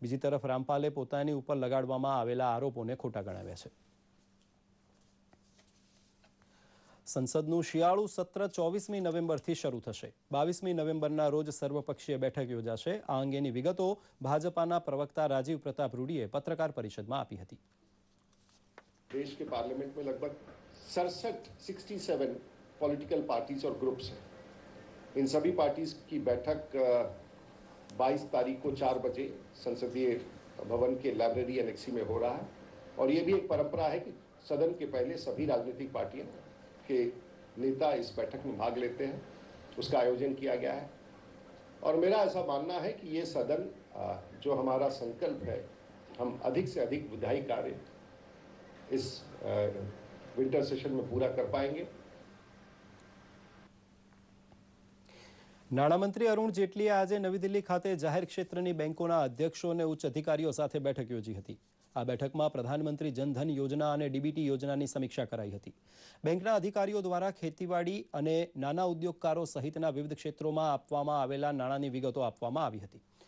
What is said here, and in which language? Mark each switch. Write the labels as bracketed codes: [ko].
[gu] બીજી તરફ રામપાલે પોતાની ઉપર લગાડવામાં આવેલા આરોપોને ખોટા ગણાવ્યા છે। સંસદનું શિયાળુ સત્ર 24મી નવેમ્બરથી શરૂ થશે। 22મી નવેમ્બરના રોજ સર્વપક્ષીય બેઠક યોજાશે। આ અંગેની વિગતો ભાજપાના પ્રવક્તા રાજીવ પ્રતાપ રૂડીએ પત્રકાર પરિષદમાં આપી હતી। [hi] देश के पार्लियामेंट में लगभग 67 पॉलिटिकल पार्टीज और ग्रुप्स हैं। इन सभी पार्टीज की बैठक 22 तारीख को 4 बजे संसदीय भवन के लाइब्रेरी एनेक्सी में हो रहा है। और ये भी एक परंपरा है कि सदन के पहले सभी राजनीतिक पार्टियों के नेता इस बैठक में भाग लेते हैं। उसका आयोजन किया गया है। और मेरा ऐसा मानना है कि ये सदन जो हमारा संकल्प है, हम अधिक से अधिक विधायी कार्य इस विंटर सेशन में पूरा कर पाएंगे। [gu] નાણામંત્રી અરુણ જેટલીએ આજે નવી દિલ્હી ખાતે જાહેર ક્ષેત્રની બેંકોના અધ્યક્ષો અને ઉચ્ચ અધિકારીઓ સાથે બેઠક યોજી હતી. આ બેઠકમાં પ્રધાનમંત્રી જનધન યોજના અને ડીબીટી યોજનાની સમીક્ષા કરાઈ હતી. બેંકના અધિકારીઓ દ્વારા ખેતીવાડી અને નાના ઉદ્યોગકારો સહિતના વિવિધ ક્ષેત્રોમાં આપવામાં આવેલા નાણાંની વિગતો આપવામાં આવી હતી.